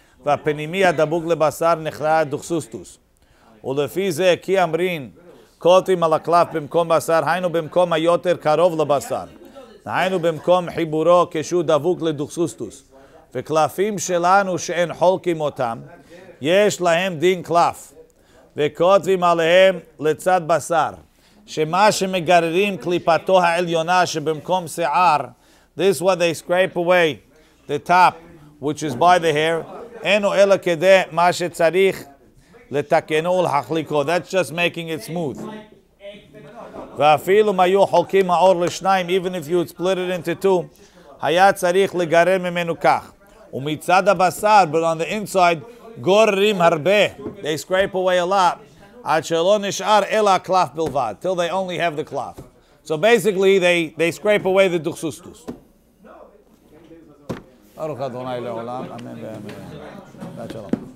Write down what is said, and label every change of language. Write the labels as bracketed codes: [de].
[he] והפנימי הדבוק לבשר נכלל דוכסוסטוס. ולפי זה כי אמרין קולטים על הקלף במקום בשר, היינו במקום היותר קרוב לבשר. היינו במקום חיבורו כשהוא דבוק לדוכסוסטוס. וקלפים שלנו שאין חולקים אותם, יש להם דין קלף. וכותבים עליהם לצד בשר. שמה שמגררים קליפתו העליונה שבמקום שיער, [en] this is what they scrape away, the top, which is by the hair, [he] אינו אלא כדי מה שצריך לתקנו ולהחליקו. [en] That's just making it smooth. [he] ואפילו אם היו חולקים האור לשניים, [en] even if you would split it into two, [he] היה צריך לגרר ממנו כך. ומצד הבשר, [en] but on the inside, [he] גוררים הרבה. [en] They scrape away a lot. [he] עד שלא נשאר אלא הקלף בלבד, [en] till they only have the cloth. So basically, they scrape away the duchsustus. [he] ברוך אדוני לעולם, אמן ואמן. שבת שלום.